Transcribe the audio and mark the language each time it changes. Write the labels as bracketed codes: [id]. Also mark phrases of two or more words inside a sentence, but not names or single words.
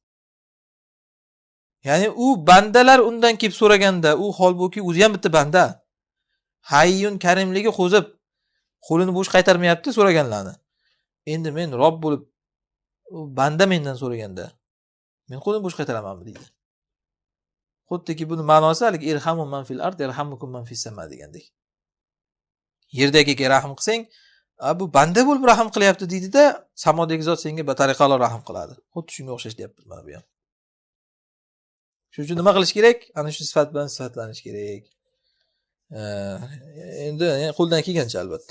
[uz] Ya'ni u bandalar undan kelib so'raganda, u holbuki o'zi ham bitta banda. Hayyun Karimligi qo'zib, qo'lini bo'sh qaytarmayapti so'raganlarni. Endi men Robb bo'lib, u banda mendan so'raganda, men qo'lini bo'sh qaytaramanmi deydi. Xuddiki buni ma'nosi hali [ar] ارحموا من في الأرض يرحمكم من في السماء [uz] degandek. Yerdagiga rahm qilsang, bu banda bo'lib rahm qilyapti deydi-da, samodagi zot senga batariqalo rahm qiladi. Xuddi shunga o'xshash deyapti mana bu ham. Shuning uchun nima qilish kerak? Ana shu sifat bilan sifatlanish kerak. Endi qo'ldan kelgancha albatta.